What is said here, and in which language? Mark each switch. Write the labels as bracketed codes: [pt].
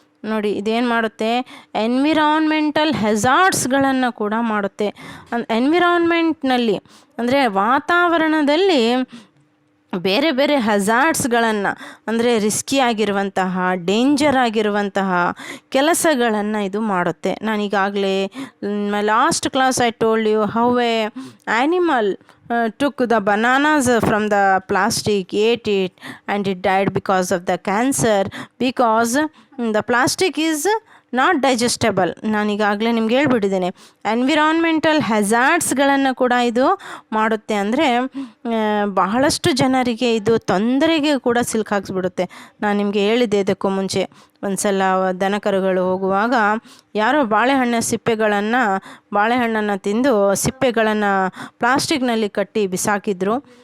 [kn] ನೋಡಿ ಇದೇನು ಮಾಡುತ್ತೆ, ಎನ್ವಿರಾನ್ಮೆಂಟಲ್ ಹೆಜಾರ್ಡ್ಸ್ಗಳನ್ನು ಕೂಡ ಮಾಡುತ್ತೆ. ಎನ್ವಿರಾನ್ಮೆಂಟ್ನಲ್ಲಿ ಅಂದರೆ ವಾತಾವರಣದಲ್ಲಿ ಬೇರೆ ಬೇರೆ ಹಜಾರ್ಡ್ಸ್ಗಳನ್ನು ಅಂದರೆ ರಿಸ್ಕಿ ಆಗಿರುವಂತಹ ಡೇಂಜರ್ ಆಗಿರುವಂತಹ ಕೆಲಸಗಳನ್ನು ಇದು ಮಾಡುತ್ತೆ. ನಾನೀಗಾಗಲೇ [en] My last class I told you how a animal took the bananas from the plastic, ate it, and it died because of the cancer, because the plastic is not digestible. [kn] ನಾನೀಗಾಗಲೇ ನಿಮ್ಗೆ ಹೇಳ್ಬಿಟ್ಟಿದ್ದೇನೆ. Environmental ಹೆಜಾರ್ಡ್ಸ್ಗಳನ್ನು ಕೂಡ ಇದು ಮಾಡುತ್ತೆ. ಅಂದರೆ ಬಹಳಷ್ಟು ಜನರಿಗೆ ಇದು ತೊಂದರೆಗೆ ಕೂಡ ಸಿಲುಕಾಕ್ಸ್ಬಿಡುತ್ತೆ. ನಾನು ನಿಮಗೆ ಹೇಳಿದ್ದೆ ಇದಕ್ಕೂ ಮುಂಚೆ ಒಂದು ಸಲ ದನಕರುಗಳು ಹೋಗುವಾಗ ಯಾರೋ ಬಾಳೆಹಣ್ಣನ್ನು ತಿಂದು ಸಿಪ್ಪೆಗಳನ್ನು ಪ್ಲಾಸ್ಟಿಕ್ನಲ್ಲಿ ಕಟ್ಟಿ ಬಿಸಾಕಿದ್ರು.